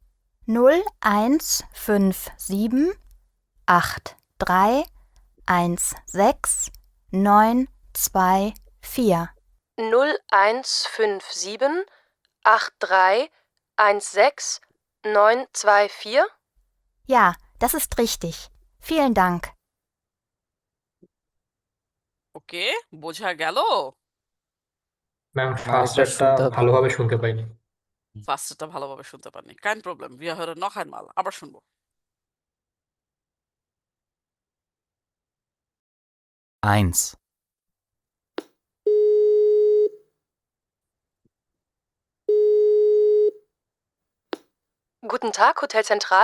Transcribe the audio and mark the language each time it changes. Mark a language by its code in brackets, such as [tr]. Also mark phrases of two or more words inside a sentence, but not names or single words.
[de] 0157 83 16 924. 0157 83 16 924? Ja, das ist richtig. Vielen Dank. [bn] ওকে, বোঝা গেল? ম্যাম ফার্স্টারটা ভালোভাবে শুনতে পাইনি। ফার্স্টটা ভালোভাবে শুনতে পারিনি। [de] kein Problem, wir hören noch einmal। [bn] আবার শুনবো। [de] 1, Guten Tag, Hotel Zentral.